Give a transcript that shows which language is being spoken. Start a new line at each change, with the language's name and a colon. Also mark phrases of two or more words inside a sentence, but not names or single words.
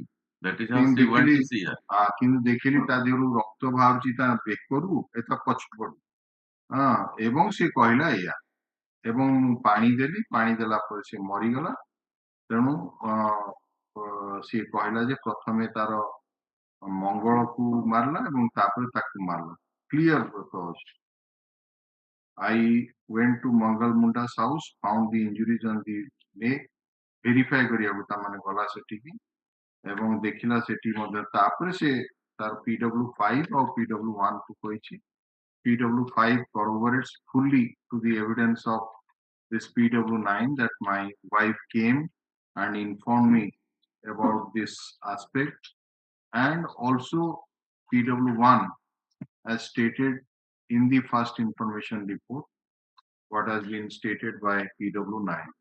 Odia: କିନ୍ତୁ ଦେଖିଲି ତା ଦେହରୁ ରକ୍ତ ବାହାରୁଛି ତା ବେକରୁ ଏତ ପଛପଟୁ ଏବଂ ସେ କହିଲା ଏଇଆ ଏବଂ ମୁଁ ପାଣି ଦେଲି ପାଣି ଦେଲା ପରେ ସେ ମରିଗଲା ତେଣୁ ସିଏ କହିଲା ଯେ ପ୍ରଥମେ ତାର ମଙ୍ଗଳକୁ ମାରିଲା ଏବଂ ତାପରେ ତାକୁ ମାରିଲା କ୍ଲିୟର କହୁଛି
English: I went to Mangal Munda's house found the injuries on the neck verify
Odia: କରିବାକୁ ତା ମାନେ ଗଲା ସେଠିକି ଏବଂ ଦେଖିଲା ସେଠି ମଧ୍ୟ ତାପରେ ସେ ତାର PW5 ଆଉ PW1 କୁ କହିଛି
English: PW5 corroborates fully to the evidence of this PW9 that my wife came and informed me about this aspect and also PW1 as stated in the first information report what has been stated by PW9.